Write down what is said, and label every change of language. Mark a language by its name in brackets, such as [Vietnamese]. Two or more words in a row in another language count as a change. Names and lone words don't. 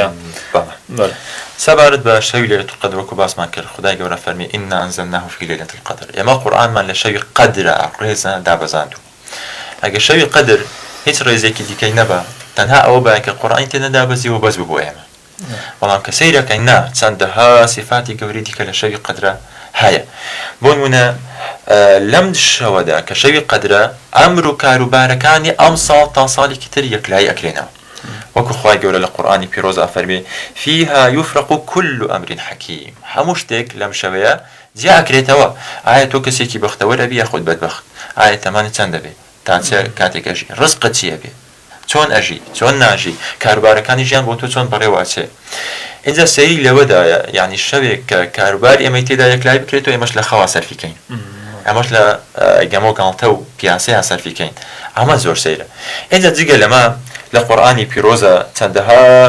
[Central Kurdish] بەڵێ سەبارەت بە شەوی [Arabic] لەیلەة القەدر [Central Kurdish] وەکو باسمان کرد خدای گەورە فەرمی [Arabic] ئینا ئەنزەلناه فی لەیلەة القەدر [Central Kurdish] ئێمە قورئانمان لە شەوی قەدرە ڕێزە دابەزاندووە ئەگە شەوی قەدر هیچ ڕێزێکی دیکەی نەبە تەنها ئەوە بە کە قورئان تێنە دابەزیوە بەس ببوو ئێمە بەڵام کە سەیرەکەین نا چەندەها سیفاتی گەوری دیکە لە شەوی قەدرە هەیە بۆ نمونە لەم شەوەدا کە شەوی قەدرە ئەمر و کاروبارەکانی ئەم ساڵ تا ساڵێکی تر یەکلای ئەکرێنەوە وەکو خوای گەورە لە قورئانی پیرۆز ئەفەرمێ فيها [Arabic] يفرق كل أمر حكيم [Central Kurdish] هەموو شتێک لەم شەوەیە جیا ئەکرێتەوە ئایا تۆ کەسێکی بەختەوەرە بی یاخود بەدبەخت ئایا تەمانت چەند دەبێت تا چه کاتێک ئەژی ڕزقت چییە بێ چۆن ئەژی چۆن ناژی کاروبارەکانی ژیان بۆ تۆ چۆن بەڕێوەچێ اینجا سەیری لەوەدایە یعنی شەوێک کە کاروباری ئەمەی تێدا یەکلای بکرێتەوە ئێمەش لە خەوا سەرفیکەین ئەمەش لە گەمە و گاڵتە و پیاسەیان سەرفیکەین ئەمە زۆر سەیرە اینجا جگە لەمە لە قورئانی پیرۆزە چەندەها